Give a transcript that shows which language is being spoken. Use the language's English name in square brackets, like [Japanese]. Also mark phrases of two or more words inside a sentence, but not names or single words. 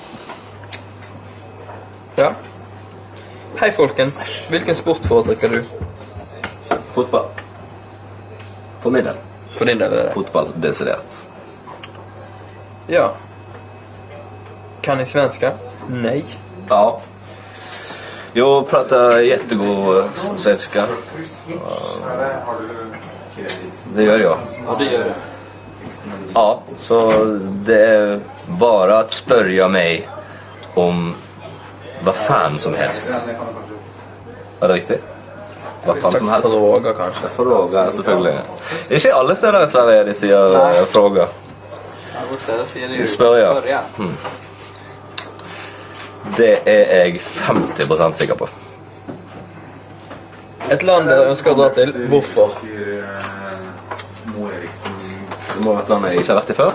[Norwegian] Ja. Hei folkens, hvilken sport foretrekker du? Fotball. For min del. For din del er det? Fotball, desidert. [Swedish] Ja. Kan ni svenska? Nej. Ja. Jag pratar jättegod svenska. Det gör jag. Och det gör du? Ja, så det är bara att spörja mig om vad fan som helst. Är det riktigt? Vad fan som helst. Fråga kanske. [Norwegian] Fråga, selvfølgelig. Det er ikke alle steder i Sverige de sier fråga. Spør, ja. Det er jeg 50% sikker på. Et land dere ønsker å dra til, hvorfor? Det må være et land jeg ikke har vært i før.